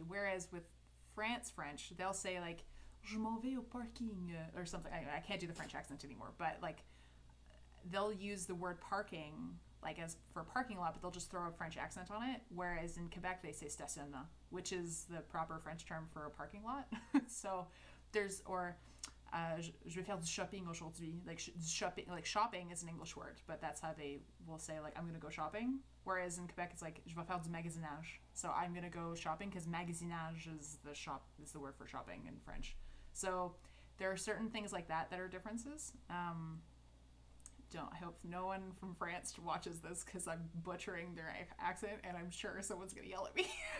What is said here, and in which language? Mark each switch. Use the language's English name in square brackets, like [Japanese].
[English] Whereas with French, they'll say like [French] "je m'en vais au parking" [English] or something. I can't do the French accent anymore, but like they'll use the word parking like as for parking lot, but they'll just throw a French accent on it. Whereas in Quebec they say stationnement, which is the proper French term for a parking lot. So there's [French] je vais faire du shopping aujourd'hui. [English] Like shopping is an English word, but that's how they will say like I'm gonna go shopping. Whereas in Quebec it's like [French] je vais faire du magasinage. [English] So I'm gonna go shopping because magasinage is the word for shopping in French. So there are certain things like that are differences. I hope no one from France watches this because I'm butchering their accent and I'm sure someone's gonna yell at me.